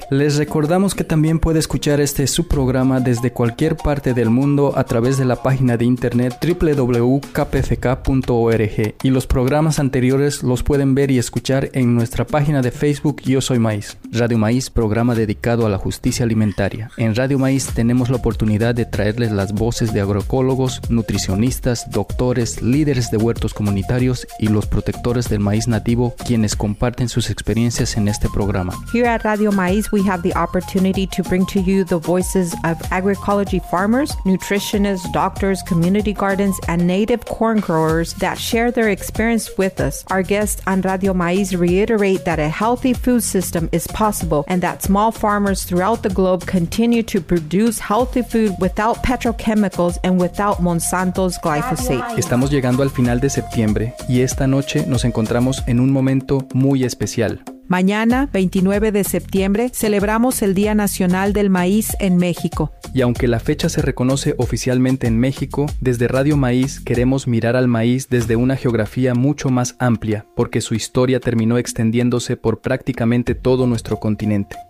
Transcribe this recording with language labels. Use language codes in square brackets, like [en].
[es] Les recordamos que también puede escuchar este su programa desde cualquier parte del mundo a través de la página de internet www.kpfk.org y los programas anteriores los pueden ver y escuchar en nuestra página de Facebook Yo Soy Maíz. Radio Maíz, programa dedicado a la justicia alimentaria. En Radio Maíz tenemos la oportunidad de traerles las voces de agroecólogos, nutricionistas, doctores, líderes de huertos comunitarios y los protectores del maíz nativo, quienes comparten sus experiencias en este programa. [en] Here at Radio Maíz, we have the opportunity to bring to you the voices of agroecology farmers, nutritionists, doctors, community gardens, and native corn growers that share their experience with us. Our guests on Radio Maíz reiterate that a healthy food system is possible and that small farmers throughout the globe continue to produce healthy food without petrochemicals and without Monsanto's glyphosate. [es] Estamos llegando al final de septiembre y esta noche nos encontramos en un momento muy especial. Mañana, 29 de septiembre, celebramos el Día Nacional del Maíz en México. Y aunque la fecha se reconoce oficialmente en México, desde Radio Maíz queremos mirar al maíz desde una geografía mucho más amplia, porque su historia terminó extendiéndose por prácticamente todo nuestro continente.